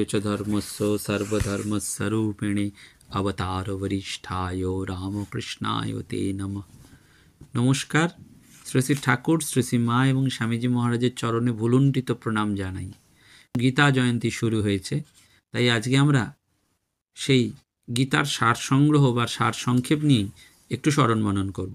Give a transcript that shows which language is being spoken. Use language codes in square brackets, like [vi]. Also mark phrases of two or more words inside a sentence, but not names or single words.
[sa] च धर्मस्य सर्वधर्मस्वरूपिणे अवतार वरिष्ठाय रामकृष्णाय ते नमः। नमस्कार। [bn] শ্রী শ্রী ঠাকুর, শ্রী শ্রী মা এবং স্বামীজি মহারাজের চরণে ভুলুণ্ঠিত প্রণাম জানাই। গীতা জয়ন্তী শুরু হয়েছে, তাই আজকে আমরা সেই গীতার সার সংগ্রহ বা সার সংক্ষেপ নিয়ে একটু স্মরণ মনন করব।